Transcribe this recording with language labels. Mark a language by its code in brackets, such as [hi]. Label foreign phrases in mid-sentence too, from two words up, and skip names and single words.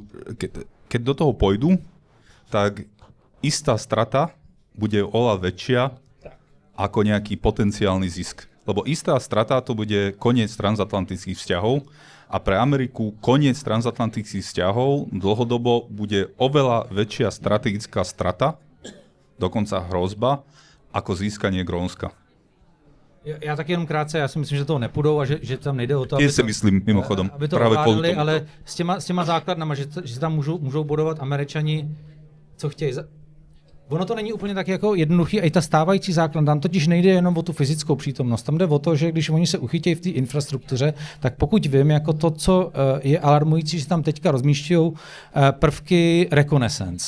[sk] Keď do toho pôjdu, tak istá strata bude oveľa väčšia ako nejaký potenciálny zisk. Lebo istá strata to bude koniec transatlantických vzťahov a pre Ameriku koniec transatlantických vzťahov dlhodobo bude oveľa väčšia strategická strata, dokonca hrozba, ako získanie Grónska. [cs] Já taky jenom krátce, já si myslím, že toho nepůjdou a že tam nejde o to, aby to, myslím, mimochodom, aby to ovládali, ale s těma základnama, že tam můžou bodovat Američani, co chtějí. Ono to není úplně tak jako jednoduchý, a i ta stávající základ, tam totiž nejde jenom o tu fyzickou přítomnost, tam jde o to, že když oni se uchytějí v té infrastruktuře, tak pokud vím, jako to, co je alarmující, že tam teďka rozmístějí prvky reconnaissance.